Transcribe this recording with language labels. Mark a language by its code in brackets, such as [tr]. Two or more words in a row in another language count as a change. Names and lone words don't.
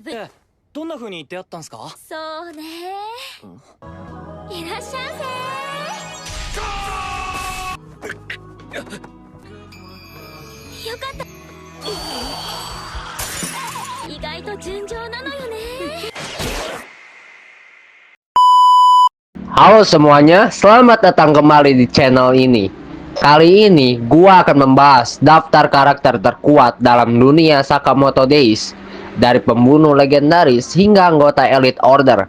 [ja] どんな風に出会ったんすか？そうね。いらっしゃいませ。よかった。意外と順調なのよね。 [id] Halo semuanya, selamat datang kembali di channel ini. Kali ini gua akan membahas daftar karakter terkuat dalam dunia Sakamoto Days, dari pembunuh legendaris hingga anggota Elite Order.